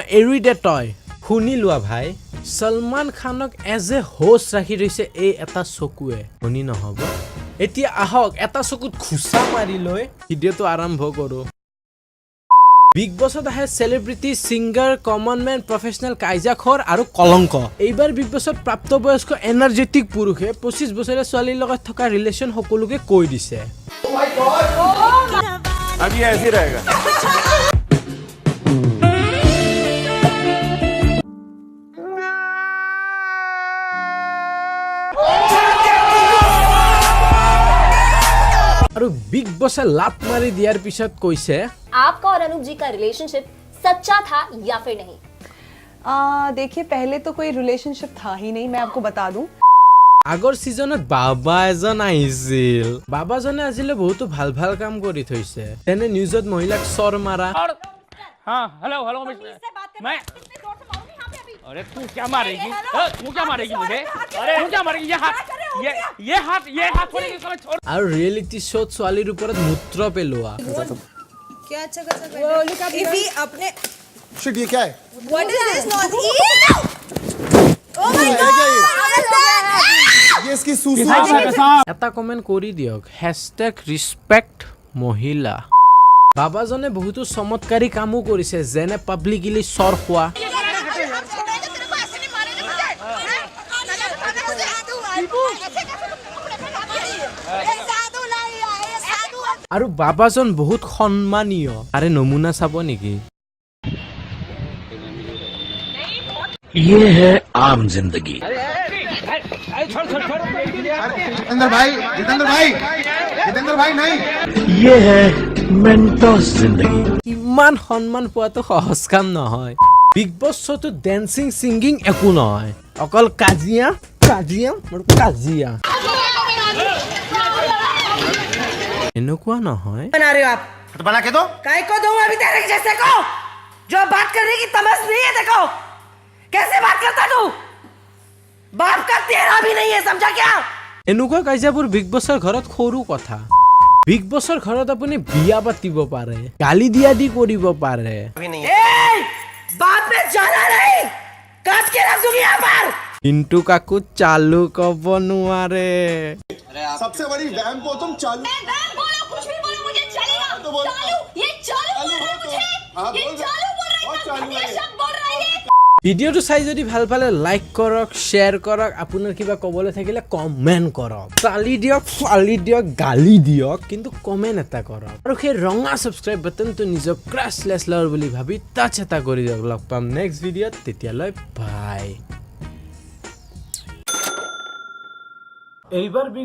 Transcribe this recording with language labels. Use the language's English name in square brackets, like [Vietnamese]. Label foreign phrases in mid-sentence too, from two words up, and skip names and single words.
[Assamese] এৰি দে তই শুনি লোৱা ভাই সলমান খানক [English] as a host [Assamese] ৰাখি থৈছে এই এটা চকুৱে ধনী নহ'ব এতিয়া আহক এটা চকুত খুচা মাৰি লৈ ভিডিঅ'টো আৰম্ভ কৰোঁ বিগ বছত আহে [English] celebrity singer common man professional [Assamese] কাইজাখৰ আৰু কলংক এইবাৰ বিগ বছত প্ৰাপ্তবয়স্ক এনাৰ্জেটিক পুৰুষে 25 বছৰীয়া ছোৱালীৰ লগত থকা ৰিলেশ্যন সকলোকে কৈ দিছে [Hindi] अभी ऐसे रहेगा [Assamese] আৰু বিগ বছে লাভ মাৰি দিয়াৰ পিছত কৈছে [Hindi] आपका और अनूप जी का रिलेशनशिप सच्चा था या फिर नहीं? देखिए पहले तो कोई रिलेशनशिप था ही नहीं मैं आपको बता दूं [Assamese] আগৰ সিজনত বাবা এজন আহিছিল বাবাজনে আজিলে বহুতো ভাল ভাল কাম কৰি থৈছে তেনে নিউজত মহিলাক চৰ মাৰা [Hindi] हाँ हेलो हेलो मैं अरे तू क्या मारेगी तू क्या मारेगी मुझे अरे तू क्या मारेगी ये हाथ छोड़ेगी समझ छोड़ [Assamese] আৰু ৰিয়েলিটি শ্ব'ত ছোৱালীৰ ওপৰত মূত্ৰ পেলোৱা [Hindi] क्या अच्छा कर सकते अपने शिट ये क्या है [English] what is this not [Hindi] ये है क्या ये इसकी सूसू [Assamese] এটা কমেন্ট কৰি দিয়ক #respect মহিলা বাবাজনে বহুতো চমৎকাৰী কামো কৰিছে যেনে পাব্লিকলি চৰ খোৱা আৰু বাবাজন বহুত সন্মানীয় আৰে নমুনা চাব নেকি [Hindi] ये है आम जिंदगी जितेंद्र भाई नहीं ये है मेंटोस जिंदगी [Assamese] ইমান সন্মান পোৱাটো সহজ কাম নহয় বিগ বছ শ্ব'টো ডেন্সিং সিংগিং একো নহয় অকল কাজিয়া এনেকুৱা নহয় [Hindi] बना रहे हो आप तो बना के दो काय को दूं अभी तेरे जैसे को जो बात करने की तमीज नहीं है देखो कैसे बात करता तू बाप का तेरा भी नहीं है समझा क्या [Assamese] এনেকুৱা কাজিয়াবোৰ বিগ বছৰ ঘৰত সৰু কথা বিগ বছৰ ঘৰত আপুনি বিয়া পাতিব পাৰে গালি দিয়া দি কৰিব পাৰে [Hindi] बात में जाना नहीं काट के रख दूंगी यहाँ पर [Assamese] কিন্তু কাকো চালু ক'ব নোৱাৰে [Hindi] सबसे बड़ी वैम को तुम चालू बोलो कुछ भी बोलो मुझे चलेगा तो बोलो। चालू ये चालू बोल रहा है मुझे हाँ, ये बोल दो। चालू बोल रहा है बहुत इतना चालू घटिया है। शब्द बोल रहा है ये [Assamese] ভিডিঅ'টো চাই যদি ভাল পালে লাইক কৰক শ্বেয়াৰ কৰক আপোনাৰ কিবা ক'বলৈ থাকিলে কমেণ্ট কৰক চালি দিয়ক ফালি দিয়ক গালি দিয়ক কিন্তু কমেণ্ট এটা কৰক আৰু সেই ৰঙা ছাবস্ক্ৰাইব বাটনটো নিজক ক্ৰাছলেছ লাৰ বুলি ভাবি টাচ এটা কৰি দিয়ক লগ পাম নেক্সট ভিডিঅ'ত তেতিয়ালৈ বাই এইবাৰ